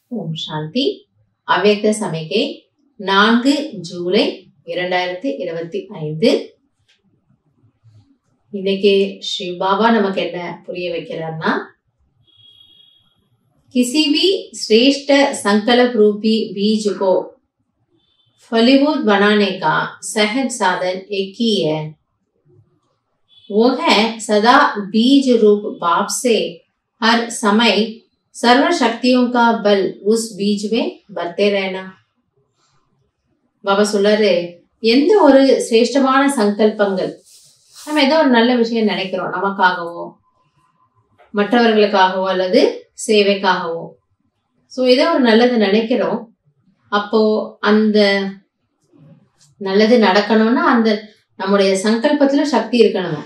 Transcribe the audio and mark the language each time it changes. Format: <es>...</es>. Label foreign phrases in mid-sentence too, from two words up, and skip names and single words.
<ta>ஓம் சாந்தி. அவ்யக்த சமிகை 4 ஜூலை 2025. இன்னைக்கு ஸ்ரீ பாபா நமக்கு என்ன புரிய வைக்கிறார்னா,</ta> <hi>किसी भी श्रेष्ठ संकल्प रूपी बीज को फलीभूत बनाने का सहज साधन एक ही है। वो है सदा बीज रूप बाप से हर समय सर्व शक्तियों का बल उस बीज में भरते रहना।</hi> <ta>பாபா சொல்றாரு, எந்த ஒரு சிரேஷ்டமான சங்கல்பங்கள், நம்ம ஏதோ ஒரு நல்ல விஷயம் நினைக்கிறோம், நமக்காகவோ மற்றவர்களுக்காகவோ அல்லது சேவைக்காகவோ, சோ ஏதோ ஒரு நல்லது நினைக்கிறோம். அப்போ அந்த நல்லது நடக்கணும்னா அந்த நம்முடைய சங்கல்பத்துல சக்தி இருக்கணும்.</ta>